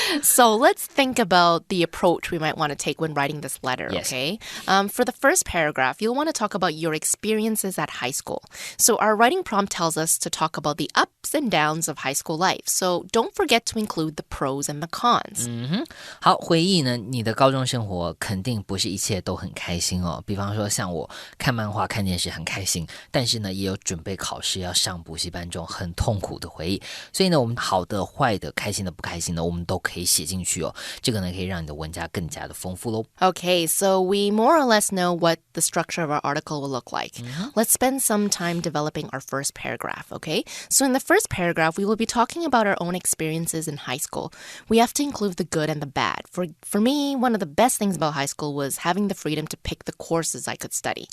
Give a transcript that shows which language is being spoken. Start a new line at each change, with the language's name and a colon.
English: So let's think about the approach we might want to take when writing this letter, okay? For the first paragraph, you'll want to talk about your experiences at high school. So our writing prompt tells us to talk about the ups and downs of high school life. So don't forget to include the pros and the cons.
Chinese: 好，回忆呢，你的高中生活肯定不是一切都很开心哦。比方说像我看漫画、看电视很开心，但是呢，也有准备考试要上补习班这种很很痛苦的回忆。所以呢，我们好的、坏的、开心的、不开心的，我们都可以写进去哦。这个呢，可以让你的文章更加的丰富咯。
English: Okay, so we more or less know what the structure of our article will look like. Let's spend some time developing our first paragraph, okay? So in the first paragraph, we will be talking about our own experiences in high school. We have to include the good and the bad. For me, one of the best things about high school was having the freedom to pick the courses I could study.